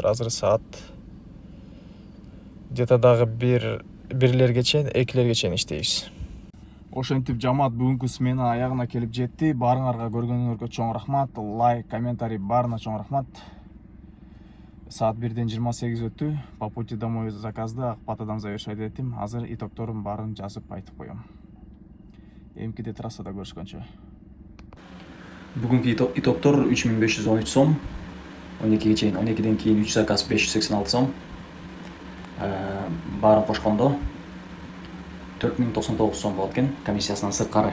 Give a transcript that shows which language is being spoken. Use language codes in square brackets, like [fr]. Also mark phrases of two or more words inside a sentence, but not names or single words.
[ky] Азыр саат где-то дагы бирлерге чейин, экилерге чейин иштейбиз. Ошентип жамаат бүгүнкү смена аягына келип жетти. Баарыңарга көргөнүңөргө чоң рахмат. Лайк, комментарий баарына чоң рахмат. Саат 1-ден 28 өттү. [ru] По пути домой заказды Акпатадан завершать этим. [ky] Азыр итогдорун баарын жазып айтып коем. Эмкиде трассада көрүшкөнчө. Бүгүнкү итогдор 3513 сом. 12ге чейин, 12ден кийин 3 заказ 586 сом. Баарын кошкондо 4099 сом болот экен, комиссиясынан сырткары.